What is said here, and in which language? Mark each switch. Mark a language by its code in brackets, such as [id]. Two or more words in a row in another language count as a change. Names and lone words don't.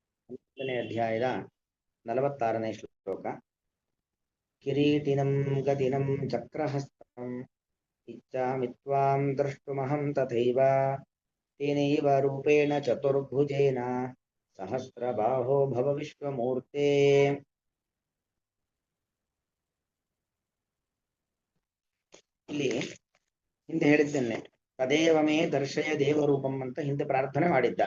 [kn] ಹನ್ನೊಂದನೇ ಅಧ್ಯಾಯದ 46ನೇ ಶ್ಲೋಕ. [sa] किरीटिनं गदिनं चक्रहस्तं इच्छामि त्वां द्रष्टुमहं तथैव तेनैव रूपेण चतुर्भुजेन सहस्रबाहो भव विश्वमूर्ते. [kn] ಇಲ್ಲಿ ಹಿಂದೆ ಹೇಳಿದ್ದನ್ನೇ [sa] तदेव मे दर्शय देवरूपं [kn] ಅಂತ ಹಿಂದೆ ಪ್ರಾರ್ಥನೆ ಮಾಡಿದ್ದ.